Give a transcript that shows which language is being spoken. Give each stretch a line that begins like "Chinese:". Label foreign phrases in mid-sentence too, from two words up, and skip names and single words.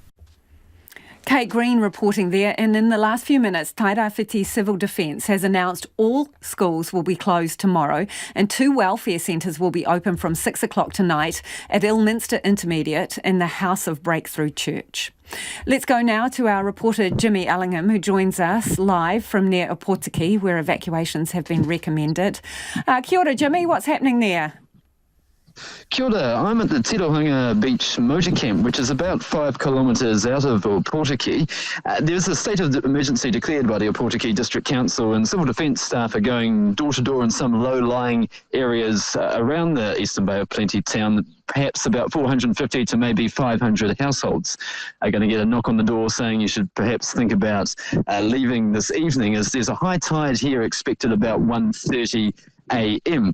English: Kate Green reporting there, and in the last few minutes, Tairawhiti Civil Defence has announced all schools will be closed tomorrow and 2 welfare centres will be open from 6 o'clock tonight at Ilminster Intermediate and the House of Breakthrough Church. Let's go now to our reporter Jimmy Ellingham, who joins us live from near Opotiki, where evacuations have been recommended.
Māori: Kia ora,
English: Jimmy, what's happening there?
Māori: Kia ora,
English: I'm at the Tirohanga Beach Motor Camp, which is about 5 kilometres out of Opotiki. There's a state of emergency declared by the Opotiki District Council, and Civil Defence staff are going door to door in some low-lying areas around the Eastern Bay of Plenty town. Perhaps about 450 to maybe 500 households are going to get a knock on the door saying you should perhaps think about leaving this evening, as there's a high tide here expected about 1:30 a.m.